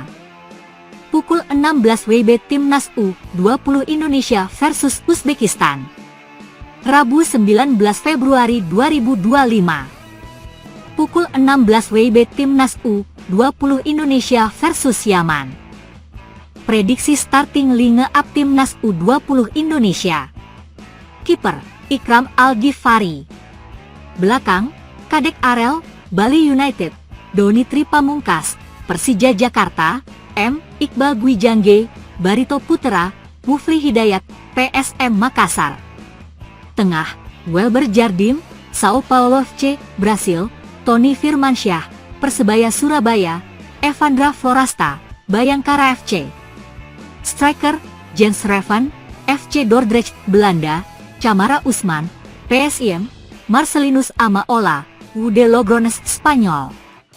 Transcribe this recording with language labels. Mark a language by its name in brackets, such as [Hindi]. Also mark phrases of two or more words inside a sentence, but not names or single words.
[Indonesian] Pukul 16 WIB Timnas U20 Indonesia versus Uzbekistan. Rabu 19 Februari 2025. Pukul 16 WIB Timnas U20 Indonesia versus Yaman. Prediksi [English] starting line-up [Indonesian] Timnas U20 Indonesia. Kiper, Ikram Al-Ghifari. Belakang, Kadek Arel, Bali United, Doni Tri Pamungkas, Persija Jakarta, M. Iqbal Gwijangge, Barito Putra, Mufli Hidayat, PSM Makassar. Tengah, Welber Jardim, Sao Paulo FC, Brasil, Tony Firmansyah, Persebaya Surabaya, Evandra Florasta, Bayangkara FC. Striker, Jens Revan, FC Dordrecht, Belanda, Camara Usman, PSIM, Marcelinus Amaola, UD Logrones, Spanyol.